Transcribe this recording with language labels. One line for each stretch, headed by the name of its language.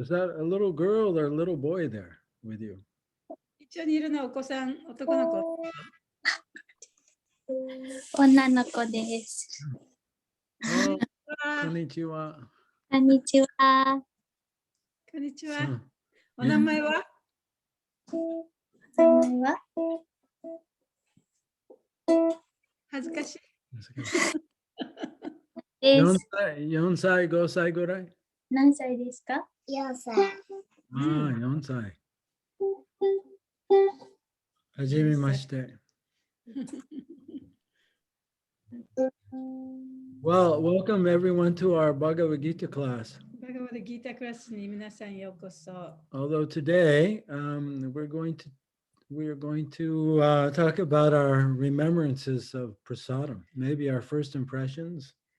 English: is that a little girl or a little boy there with you?
Japanese: 一緒にいるのはお子さん、男の子。女の子です。 Oh, あー konnichiwa. こんにちは。こんにちは。 So, お名前はお名前は恥ずかしい。で 4 す。歳、4歳、5歳ぐらい？何歳ですか？ 4歳。ああ、4歳。はじめまして。
English: Well, welcome everyone to our Bhagavad-Gita class.
Japanese: バガバドギータクラスに皆さんようこそ。
English: Although today we're going to talk about our remembrances of prasadam, maybe our first impressions.